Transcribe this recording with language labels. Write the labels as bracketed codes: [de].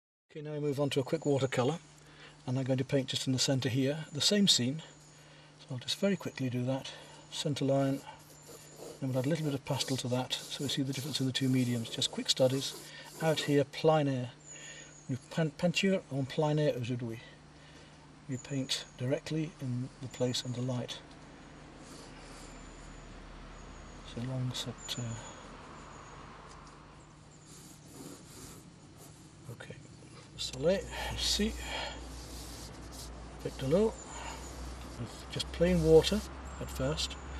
[en] Okay, now we move on to a quick watercolour, and I'm going to paint just in the centre here, the same scene. So I'll just very quickly do that. Centre line, And we'll add a little bit of pastel to that so we see the difference in the two mediums. Just quick studies. Out here, plein air. [fr] Peinture en plein air aujourd'hui. [en] You paint directly in the place under light. So long set. Okay. Soleil, see. Pick de l'eau with just plain water at first.